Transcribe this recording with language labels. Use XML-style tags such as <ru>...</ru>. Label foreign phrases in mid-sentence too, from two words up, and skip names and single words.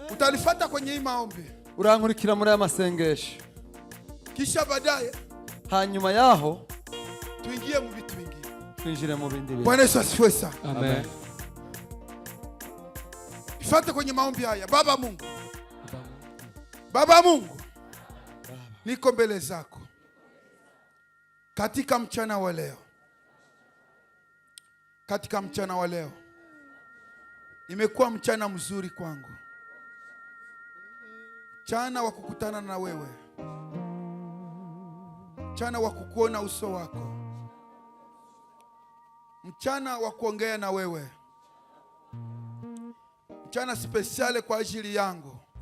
<sw>Utanifuata kwenye hii maombi.</sw> <rn>urankurikira muri aya masengesho.</rn> <sw>Kisha baadaye</sw> <rn>Hanyuma yaho</rn> <sw>tuingie mu vitu vingine.</sw> <rn>twinjire mu bindi bintu.</rn> <sw>Bwana Yesu asifiwe sana. Amen. Nifuate kwenye maombi haya. Baba Mungu. Baba Mungu. Niko mbele zako katika mchana wa leo. Katika mchana wa leo imekuwa mchana mzuri kwangu, mchana wa kukutana na wewe, mchana wa kukuona uso wako, mchana wa kuongea na wewe, mchana spesiale kwa ajili yangu.</sw>